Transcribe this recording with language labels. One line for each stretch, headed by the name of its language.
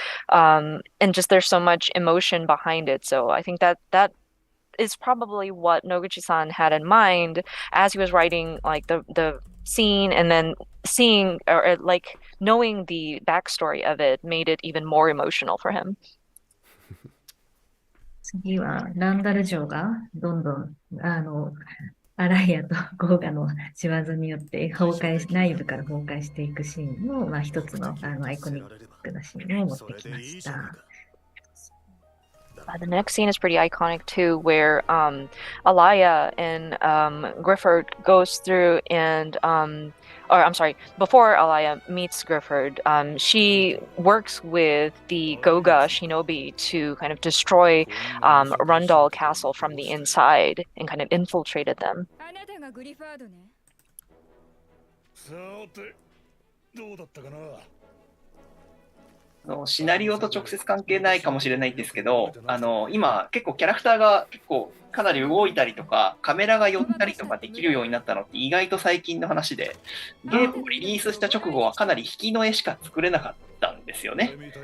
English: And just there's so much emotion behind it. So I think that is probably what Noguchi-san had in mind as he was writing like the scene, and then seeing or like knowing the backstory of it made it even more emotional for him.
Japanese: 次は、ランダル城がどんどん、アライアとゴーガの仕業によって内部から崩壊していくシーンの、まあ、一つの、アイコニックなシーンを持ってきました。
English: The next scene is pretty iconic too, where Alaya and Gryfford goes through and or I'm sorry, before Alaya meets Gryfford, she works with the Goga shinobi to kind of destroy Rundall Castle from the inside and kind of infiltrated them.
Japanese: あなたがグリファードね。さて、どうだったかな。シナリオと直接関係ないかもしれないんですけど、今結構キャラクターがかなり動いたりとか、カメラが寄ったりとかできるようになったのって意外と最近の話で、ゲームをリリースした直後はかなり引きの絵しか作れなかったんですよね。